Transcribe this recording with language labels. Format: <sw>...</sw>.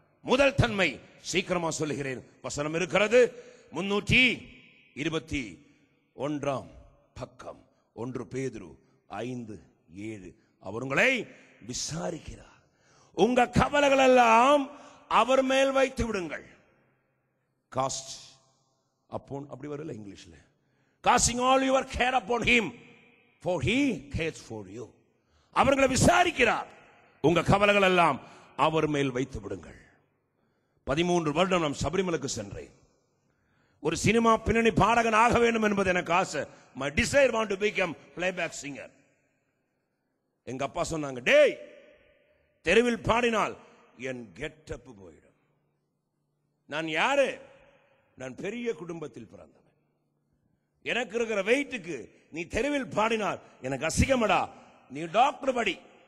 <ta>முதல் தன்மை சீக்கிரமா சொல்லுகிறேன், வசனம் இருக்கிறது 321 பக்கம் 1 பேதுரு 5:7. அவர் உங்களை விசாரிக்கிறார். உங்க கவலைகள் எல்லாம் அவர் மேல் வைத்து விடுங்கள். காஸ்ட் upon, அப்படி வரல இங்கிலீஷ்ல.</ta> <en>casting all your care upon him for he cares for you.</en> <ta>அவர்களை விசாரிக்கிறார். உங்க கவலைகள் எல்லாம் அவர் மேல் வைத்து விடுங்கள். 13 வருடம் நான் சபரிமலைக்கு சென்றேன். ஒரு சினிமா பின்னணி பாடகன் ஆக வேண்டும் என்பது எனக்கு ஆசை.</ta> <en>my desire want to become playback singer.</en> <ta>எங்க அப்பா சொன்னாங்க, டேய் தெருவில் பாடினால் என் கெட்டப் போயிடும். நான் யாரு? நான் பெரிய குடும்பத்தில் பிறந்தவன். எனக்கு இருக்கிற வெயிட்டுக்கு நீ தெருவில் பாடினால் எனக்கு அசிங்கமடா. நீ டாக்டர் படி.</ta>